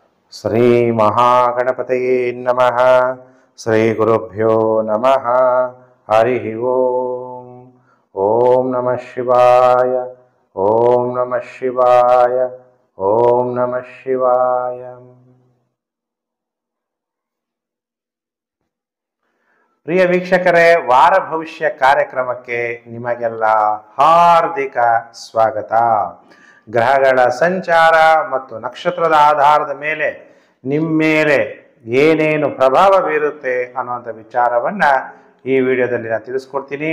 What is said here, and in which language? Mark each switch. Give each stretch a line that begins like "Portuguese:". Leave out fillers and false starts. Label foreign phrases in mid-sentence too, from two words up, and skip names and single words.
Sanskrit: ಶ್ರೀ ಮಹಾಗಣಪತಯೇ ನಮಃ. ಶ್ರೀ ಗುರುಭ್ಯೋ ನಮಃ. ಹರಿ ಓಂ. ಓಂ ನಮಃ ಶಿವಾಯ. ಓಂ ನಮಃ ಶಿವಾಯ. ಓಂ ನಮಃ ಶಿವಾಯ.
Kannada: ಪ್ರಿಯ ವೀಕ್ಷಕರೇ, ವಾರ ಭವಿಷ್ಯ ಕಾರ್ಯಕ್ರಮಕ್ಕೆ ನಿಮಗೆಲ್ಲ ಹಾರ್ದಿಕ ಸ್ವಾಗತ. ಗ್ರಹಗಳ ಸಂಚಾರ ಮತ್ತು ನಕ್ಷತ್ರದ ಆಧಾರದ ಮೇಲೆ ನಿಮ್ಮ ಮೇಲೆ ಏನೇನು ಪ್ರಭಾವ ಬೀರುತ್ತೆ ಅನ್ನುವಂಥ ವಿಚಾರವನ್ನು ಈ ವಿಡಿಯೋದಲ್ಲಿ ನಾನು ತಿಳಿಸ್ಕೊಡ್ತೀನಿ.